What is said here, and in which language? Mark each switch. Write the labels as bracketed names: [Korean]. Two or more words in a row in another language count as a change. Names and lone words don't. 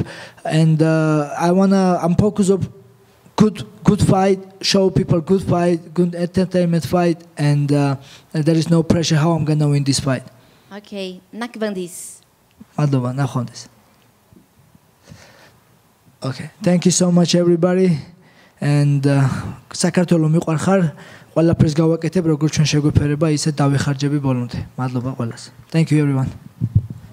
[English] And I'm focused on good fight, show people good fight, good entertainment fight, and there is no pressure how I'm gonna win this fight. Okay, nakbandis. Okay, thank you so much everybody, [Georgian] and საქართველო მიყვარხარ, ყველაფერს გავაკეთებ, როგორც ჩვენ შეგვეფერება, ისე დავიხარჯები ბოლომდე. მადლობა ყველას. [English] Thank you everyone.